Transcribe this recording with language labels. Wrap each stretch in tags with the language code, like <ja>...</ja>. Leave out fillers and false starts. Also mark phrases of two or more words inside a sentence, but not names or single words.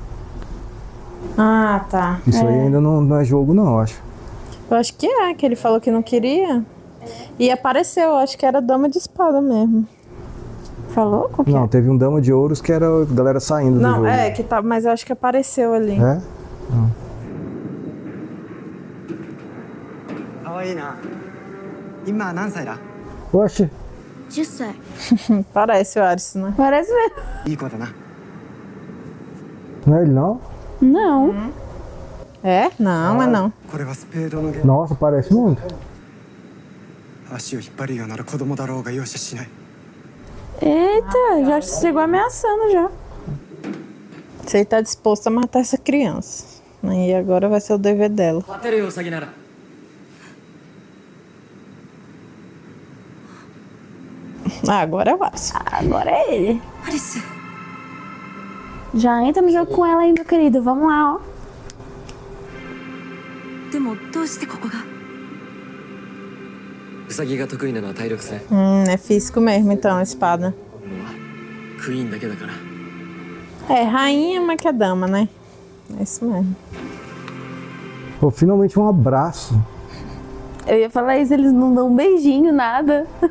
<pt>Ah, tá. Isso aí ainda não é jogo, não, eu acho. Eu acho que ele falou que não queria. E apareceu, eu acho que era dama de espada mesmo. Falou? Qual que Não, é? teve um dama de ouros que era a galera saindo do Não, jogo. é, que tá, mas eu acho que apareceu ali. É?</pt> <ja>かわいいな。今何歳だ？</ja> <pt>Oxe,</pt> <ja>10歳。</ja> <pt>Parece o Aris, né? Parece mesmo.</pt> <ja>いい子だな。</ja> <pt>não é ele não? Não. É? Não, é não.</pt> <ja>これはスペードのゲーム。</ja> <pt>Nossa, parece muito.</pt> <ja>足を引っ張るようなら子供だろうが容赦しない。</ja> <pt>Eita, já chegou ameaçando já. Você aí tá disposto a matar essa criança. E agora vai ser o dever dela.</pt> <ja>勝てるよ、ウサギなら。</ja> <pt>Ah, agora é o Aris. Agora é ele. アリス。 Já entra no jogo com ela aí, meu querido. Vamos lá, ó.</pt> <ja>でもどうしてここが？ウサギが得意なのは体力戦。</ja> <pt>É físico mesmo, então, a espada.</pt> <ja>クイーンだけだから。</ja> <pt>É, rainha, mas que é dama, né? É isso mesmo. Pô, finalmente um abraço. Eu ia falar isso, eles não dão um beijinho, nada.</pt>